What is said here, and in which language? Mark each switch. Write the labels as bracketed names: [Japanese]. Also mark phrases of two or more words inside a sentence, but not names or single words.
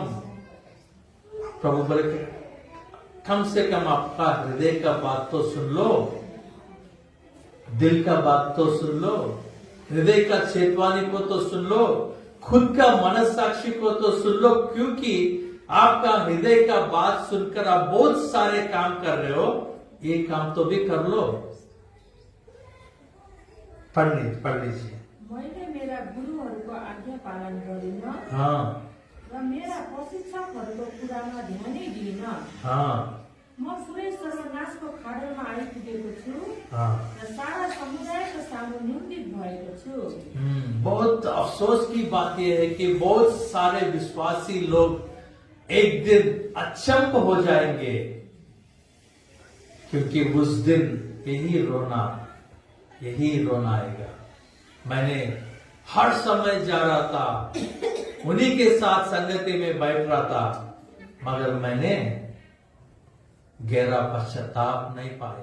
[Hindi] प्रभु बोले कम से कम आपका हृदय का बात तो सुन लो, दिल का बात तो सुन लो, हृदय का चेतवानी को तो सुन लो, खुद का मनस्साक्षी को तो सुन लो। क्योंकि आपका हृदय का बात सुनकर आप बहुत सारे काम कर रहे हो, ये काम तो भी कर लो। पढ़ लीजिए। [Nepali] मैले मेरा गुरुहरूको आज्ञा पालन गरिन, हाँ, र मेरा प्रशिक्षकहरूको कुरामा ध्यानै दिइन। हाँ, म सुरेश नाशको खाडलमा आइपुगेको छु, हाँ। र सारा समुदायको सामु निन्दित भएको छु। [Hindi] बहुत अफसोस की बात यह है कि बहुत सारे विश्वासी लोग एक दिन अचंभ हो जाएंगे, क्योंकि उस दिन यही रोना आएगा। मैंने हर समय जा रहा था, उन्हीं के साथ संगति में बैठ रहा था, मगर मैंने गहरा पश्चाताप नहीं पाए।